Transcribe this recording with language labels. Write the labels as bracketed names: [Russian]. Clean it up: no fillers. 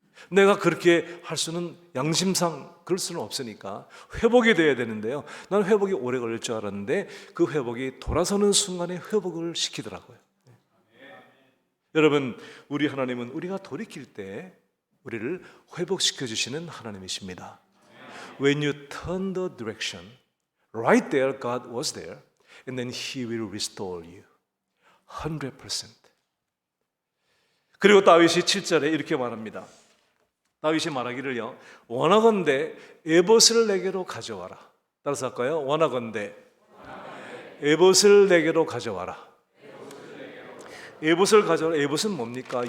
[Korean] 내가 그렇게 할 수는, 양심상 그럴 수는 없으니까 회복이 돼야 되는데요, 난 회복이 오래 걸릴 줄 알았는데 그 회복이 돌아서는 순간에 회복을 시키더라고요. 여러분, 우리 하나님은 우리가 돌이킬 때 우리를 회복시켜 주시는 하나님이십니다. [English] When you turn the direction, right there God was there, and then He will restore you 100%. [Korean] 그리고 다윗이 7절에 이렇게 말합니다. 다윗이 말하기를요, 원하건대 에봇을 내게로 가져와라. 따라서 할까요? 원하건대 에봇을 내게로 가져와라. 에봇을 가져와라. 에봇은 뭡니까?